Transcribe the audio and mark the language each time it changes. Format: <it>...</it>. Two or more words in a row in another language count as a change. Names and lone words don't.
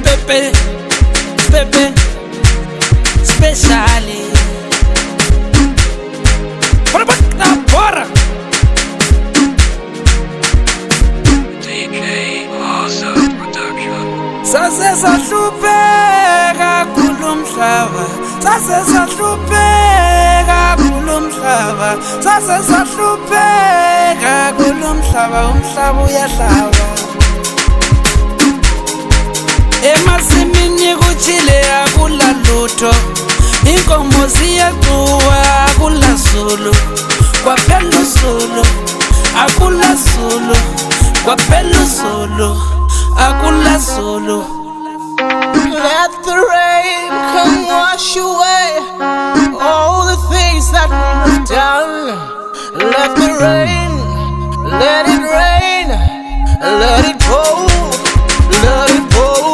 <en>Pepe, Pepe, specially. Bora. DJ Awesome Production.</en> <nd>Sase sahlupeka kulomhlaba, sase sahlupeka kulomhlaba, sase sahlupeka kulomhlaba, umhlaba uyahlaba. Emasimini kuchile akula lutho, inkomo ziyacuwa akula Zulu, kwaphela uZulu, akula Zulu, kwaphela uZulu, akula Zulu.</nd> <en>Let the rain come wash away all the things that we have done. Let the rain, let it rain, let it pour, let it pour.</en>